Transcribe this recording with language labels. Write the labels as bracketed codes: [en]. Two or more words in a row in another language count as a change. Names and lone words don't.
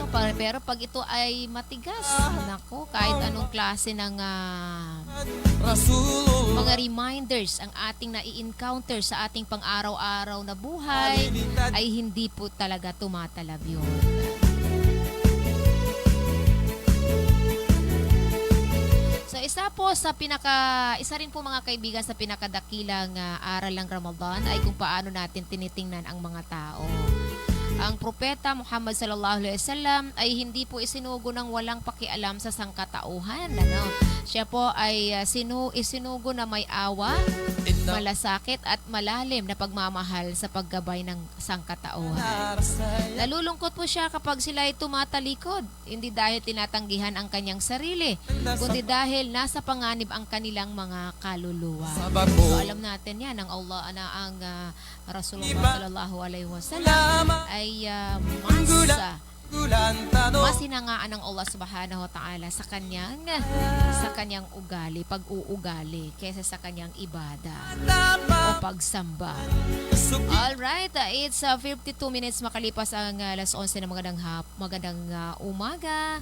[tl] Pero pag ito ay matigas, naku, kahit anong klase ng mga reminders ang ating nai-encounter sa ating pang-araw-araw na buhay, ay hindi po talaga tumatalab yun. So isa rin po mga kaibigan sa pinakadakilang aral ng Ramadan ay kung paano natin tinitingnan ang mga tao. Ang propeta Muhammad [ar] صلى الله عليه وسلم [tl] ay hindi po isinugo ng walang pakialam sa sangkatauhan. Siya po ay isinugo na may awa, malasakit at malalim na pagmamahal sa paggabay ng sangkatauhan. Nalulungkot po siya kapag sila ay tumatalikod, hindi dahil tinatanggihan ang kanyang sarili, kundi dahil nasa panganib ang kanilang mga kaluluwa. So, alam natin yan, ang Allah na ang Rasulullah [ar] صلى الله عليه وسلم [tl] ay mas hinangaan ng Allah [ar] سبحانه وتعالى [tl] sa kanyang ugali, pag-uugali, kaysa sa kanyang ibada o pagsamba. [en] Alright, it's 52 minutes [tl] makalipas ang alas 11 ng magandang umaga.